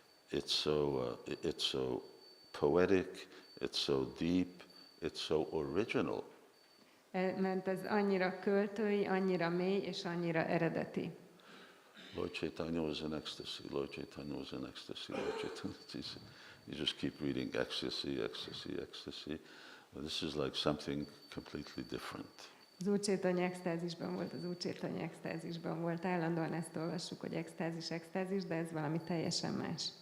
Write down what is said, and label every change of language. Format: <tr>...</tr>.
<en>It's so poetic, it's so deep, it's so original.</en> <hu>Mert ez annyira költői, annyira mély és annyira eredeti.</hu> <en>Lord Chaitanya was in ecstasy, Lord Chaitanya was in ecstasy, Lord Chaitanya. You just keep reading ecstasy, ecstasy, ecstasy. Well, this is like something completely different.</en> <hu>Az Úr Chaitanya extázisban volt, az Úr Chaitanya extázisban volt. Állandóan ezt olvassuk, hogy extázis, de ez valami teljesen más.</hu>